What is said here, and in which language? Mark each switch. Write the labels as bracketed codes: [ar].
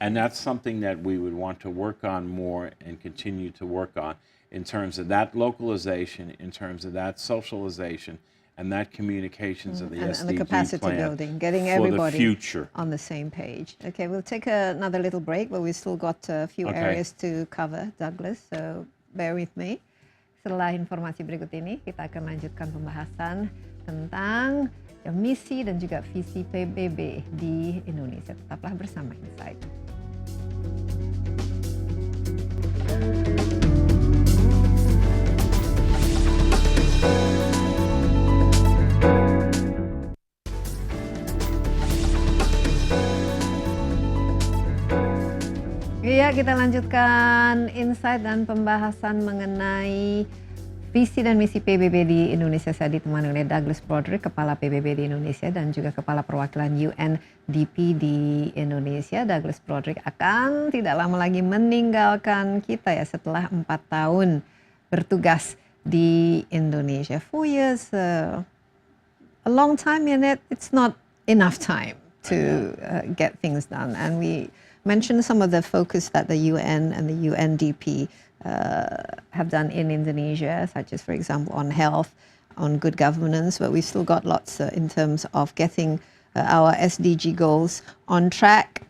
[en] And that's something that we would want to work on more and continue to work on in terms of that localization, in terms of that socialization, and that communications of the SDG and the capacity plan building, getting everybody on the same page. Okay, we'll take another little break, but we've still got a few areas to cover, Douglas, so bear with me. [id] Setelah informasi berikut ini, kita akan lanjutkan pembahasan tentang misi dan juga visi PBB di Indonesia. Tetaplah bersama Insight. Iya, kita lanjutkan Insight dan pembahasan mengenai visi dan misi PBB di Indonesia. Saya ditemani oleh Douglas Broderick, Kepala PBB di Indonesia dan juga Kepala Perwakilan UNDP di Indonesia. Douglas Broderick akan tidak lama lagi meninggalkan kita ya setelah 4 tahun bertugas di Indonesia. [en] 4 years, a long time, and it's not enough time to get things done. And we mentioned some of the focus that the UN and the UNDP have done in Indonesia, such as, for example, on health, on good governance, but we've still got lots in terms of getting our SDG goals on track.